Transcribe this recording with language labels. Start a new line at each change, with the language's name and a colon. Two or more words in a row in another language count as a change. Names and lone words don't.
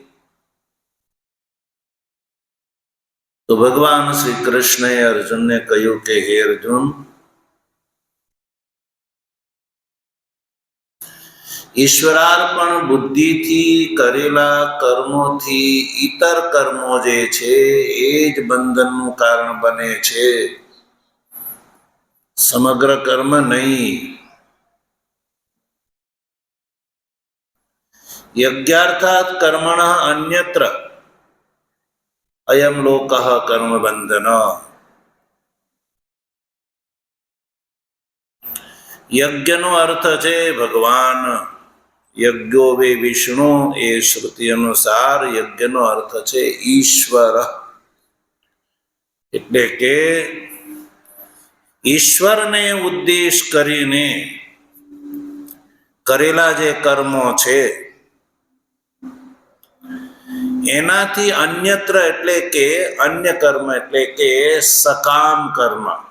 Gujarati: તો ભગવાન શ્રી કૃષ્ણએ અર્જુનને કહ્યું કે હે અર્જુન, ઈશ્વરાર્પણ બુદ્ધિથી કરેલા કર્મોથી ઇતર કર્મો જે છે એ જ બંધનનું કારણ બને છે, સમગ્ર કર્મ નહીં।
Sanskrit: यज्ञार्थात् कर्मणः अन्यत्र अयम लोकः कर्म बंधन।
Gujarati: યજ્ઞ નો અર્થ હૈ ભગવાન,
Sanskrit: यज्ञो वे विष्णु
Gujarati: એ શ્રુતિ અનુસાર યજ્ઞ નો અર્થ હૈ ઈશ્વર। એટલે કે ઈશ્વરને ઉદ્દેશ કરીને કરેલા જે કર્મો છે એનાથી અન્યત્ર એટલે કે અન્ય કર્મ એટલે કે સકામ કર્મ।